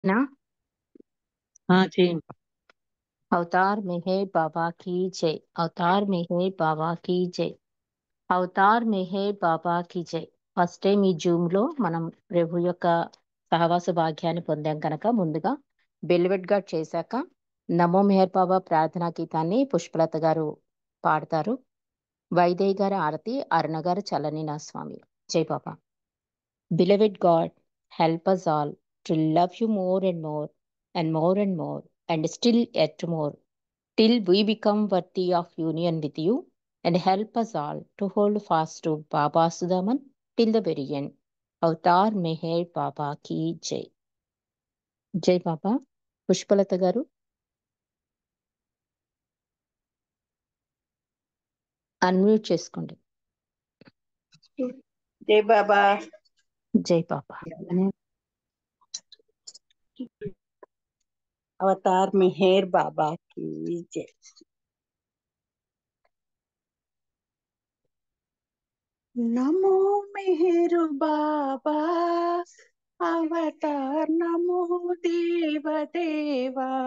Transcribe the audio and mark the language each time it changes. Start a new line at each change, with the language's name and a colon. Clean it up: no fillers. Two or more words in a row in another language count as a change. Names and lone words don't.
Hindi: ना हाँ जी। अवतार मेहर बाबा की जय। अवतार मेहर बाबा की जय.
Telugu: అవతార్ మెహర్ బాబాకి జై.
English: first time
Telugu: ఈ జూమ్ లో మనం ప్రభు యొక్క సహవాస భాగ్యాన్ని పొందాం కనుక ముందుగా బెల్వెట్ గారు చేశాక నమో మెహర్ బాబా ప్రార్థనా గీతాన్ని పుష్పలత గారు పాడతారు. వైదేహి గారు ఆరతి, అరుణ గారు చల్లని నా స్వామి. జై బాబా.
English: Beloved God, హెల్ప్ us all to love you more and more and more and more and still yet more till we become worthy of union with you, and help us all to hold fast to Baba Sudaman till the very end.
Hindi: अवतार मेहर बाबा की जय.
Telugu: జై బాబా. పుష్పలత గారు అన్మ్యూట్ చేసుకోండి.
Hindi: जय बाबा।
Telugu: జై బాబా.
Hindi: अवतार मेहर बाबा की जय। नमो मेहर बाबा, अवतार नमो देव देवा।